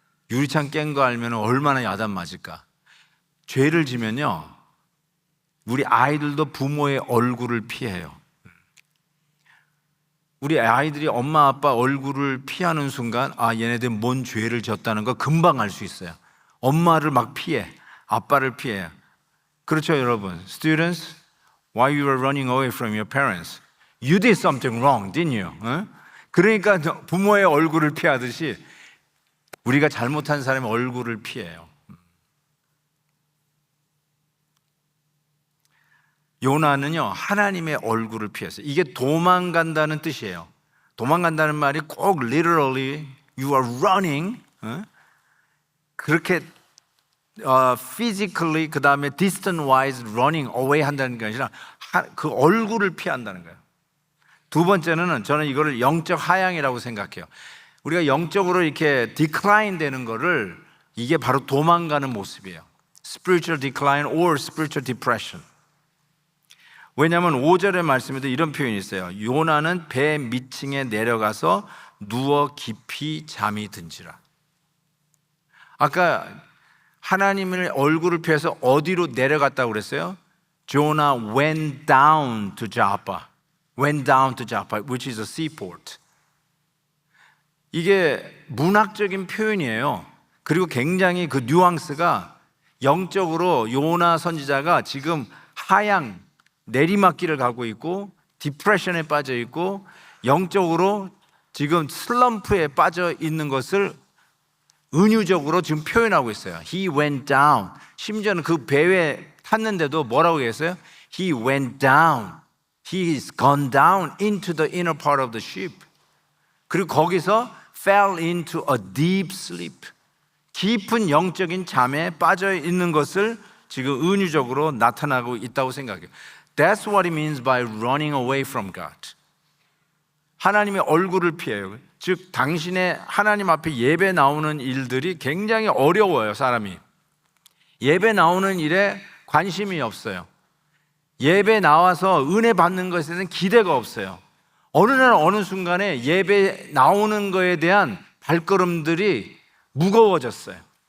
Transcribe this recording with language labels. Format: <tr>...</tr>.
<ko>유리창 깬 거 알면 얼마나 야단 맞을까. 죄를 지면요, 우리 아이들도 부모의 얼굴을 피해요. 우리 아이들이 엄마 아빠 얼굴을 피하는 순간, 아, 얘네들 뭔 죄를 지었다는 거 금방 알 수 있어요. 엄마를 막 피해, 아빠를 피해요. 그렇죠, 여러분?</ko> <en>Students, why you were running away from your parents? You did something wrong, didn't you?</en> <ko>그러니까 부모의 얼굴을 피하듯이 우리가 잘못한 사람의 얼굴을 피해요. 요나는요, 하나님의 얼굴을 피했어요. 이게 도망간다는 뜻이에요. 도망간다는 말이 꼭</ko> <en>literally you are running,</en> <ko>그렇게 physically 그 다음에</ko> <en>distant wise running away</en> <ko>한다는 게 아니라 그 얼굴을 피한다는 거예요. 두 번째는 저는 이거를 영적 하향이라고 생각해요. 우리가 영적으로 이렇게 decline 되는 거를, 이게 바로 도망가는 모습이에요.</ko> <en>Spiritual decline or spiritual depression.</en> <ko>왜냐하면 5절의 말씀에도 이런 표현이 있어요. 요나는 배 밑층에 내려가서 누워 깊이 잠이 든지라. 아까 하나님의 얼굴을 피해서 어디로 내려갔다고 그랬어요?</ko> <en>Jonah went down to Joppa. Went down to Joppa, which is a seaport.</en> <ko>이게 문학적인 표현이에요. 그리고 굉장히 그 뉘앙스가 영적으로 요나 선지자가 지금 하향, 내리막길을 가고 있고 디프레션에 빠져 있고 영적으로 지금 슬럼프에 빠져 있는 것을 은유적으로 지금 표현하고 있어요.</ko> <en>He went down.</en> <ko>심지어는 그 배에 탔는데도 뭐라고 했어요?</ko> <en>He went down. He is gone down into the inner part of the ship.</en> <ko>그리고 거기서</ko> <en>fell into a deep sleep.</en> <ko>깊은 영적인 잠에 빠져 있는 것을 지금 은유적으로 나타나고 있다고 생각해요.</ko> <en>That's what it means by running away from God.</en> <ko>하나님의 얼굴을 피해요. 즉 당신의 하나님 앞에 예배 나오는 일들이 굉장히 어려워요. 사람이 예배 나오는 일에 관심이 없어요. 예배 나와서 은혜 받는 것에 대한 기대가 없어요. 어느 날 어느 순간에 예배 나오는 것에 대한 발걸음들이 무거워졌어요.</ko>